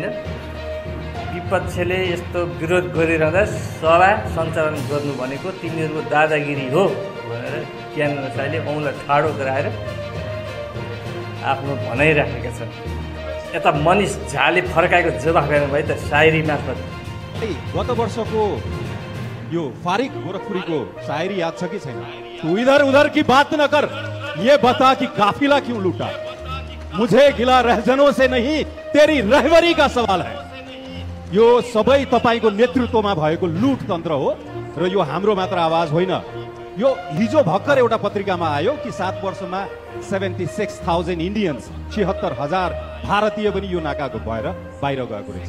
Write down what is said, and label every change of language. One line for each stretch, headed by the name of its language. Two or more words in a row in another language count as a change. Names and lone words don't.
Nepali: विपक्षले यस्तो विरोध गरिरहँदा सभा सञ्चालन गर्नु भनेको तिमीहरूको दादागिरी हो भनेर ज्ञानेन्द्र साईले औँला ठाडो गराएर आफ्नो भनाइराखेका छन्। यता मनिष झाले फर्काएको जवाफ हेर्नु भयो त सायरी मार्फत। गत वर्षको यो फारिक गोरखपुरीको शायरी याद छ कि छैन?
Urdu: تو ادھر ادھر کی بات نہ کر، یہ بتا کہ قافلہ کیوں لٹا. مجھے گلہ رہزنوں سے نہیں، تیری رہبری کا سوال ہے.
Nepali: यो सबै तपाईको नेतृत्वमा भएको लुट तन्त्र हो र यो हाम्रो मात्र आवाज होइन। यो हिजो भर्खर एउटा पत्रिकामा आयो कि 7 वर्षमा 76,000 इन्डियन्स, 76,000 भारतीय पनि यो नाकाको भएर बाहिर गएको रहेछ।